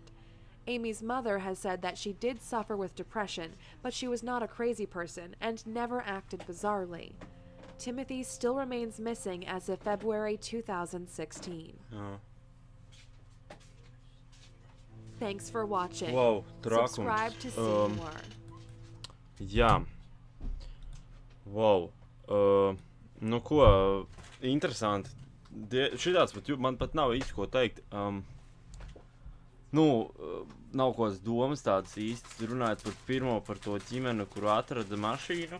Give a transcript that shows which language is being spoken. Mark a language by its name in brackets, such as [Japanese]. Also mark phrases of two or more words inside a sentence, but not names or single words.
[English] Amy's mother has said that she did suffer with depression, but she was not a crazy person and never acted bizarrely. Timothy still remains missing as of February 2016. Thanks for watching. [Latvian] Wow, trakums. [English] Subscribe to see more. [Latvian] Jā. Wow. Nu ko, interesanti. Šitāds pat, man pat nav īsti ko teikt. Nav kādas domas tādas īsti runājot par pirmo, par to ģimeni, kuru atrada mašīnu.